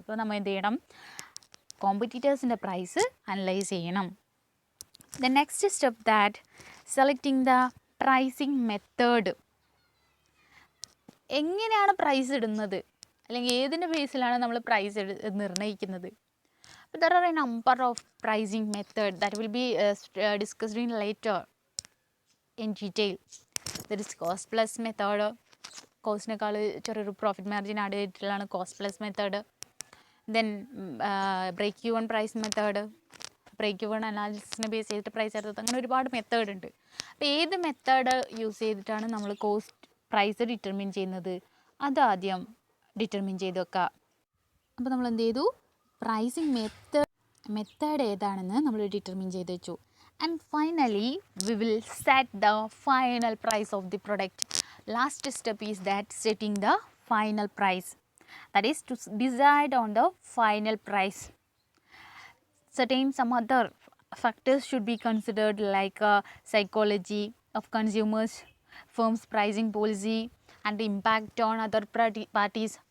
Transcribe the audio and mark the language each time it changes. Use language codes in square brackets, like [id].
[ml] അപ്പോൾ നമ്മൾ എന്ത് ചെയ്യണം, കോമ്പറ്റീറ്റേഴ്സിൻ്റെ പ്രൈസ് അനലൈസ് ചെയ്യണം. [en] The next step that selecting the [ml] pricing method, എങ്ങനെയാണ് പ്രൈസ് ഇടുന്നത്, അല്ലെങ്കിൽ ഏതിൻ്റെ ബേസിലാണ് നമ്മൾ പ്രൈസ് നിർണ്ണയിക്കുന്നത്. [en] അപ്പോൾ there are a number of pricing method that will be discussed in later in detail. There is cost plus method, [ml] കോസ്റ്റിനേക്കാൾ ചെറിയൊരു പ്രോഫിറ്റ് മാർജിൻ ആഡ് ചെയ്തിട്ടുള്ളതാണ് cost plus method. [en] then break even price method, [ml] break even അനാലിസിസിനെ base ചെയ്തിട്ട് price എടുത്തത്, അങ്ങനെ ഒരുപാട് method ഉണ്ട്. അപ്പോൾ ഏത് method use ചെയ്തിട്ടാണ് നമ്മൾ കോസ്റ്റ് പ്രൈസ് ഡിറ്റർമിൻ ചെയ്യുന്നത്, അതാദ്യം ഡിറ്റർമിൻ ചെയ്ത് വെക്കുക. അപ്പോൾ നമ്മൾ എന്ത് ചെയ്തു, പ്രൈസിങ് മെത്തേഡ് ഏതാണെന്ന് നമ്മൾ ഡിറ്റർമിൻ ചെയ്ത് വെച്ചു. [en] And finally we will set the final price of the product. Last step is that setting the final price, that is to decide on the final price. Certain some other factors should be considered like psychology of consumers, firm's pricing policy, and the impact on other parties.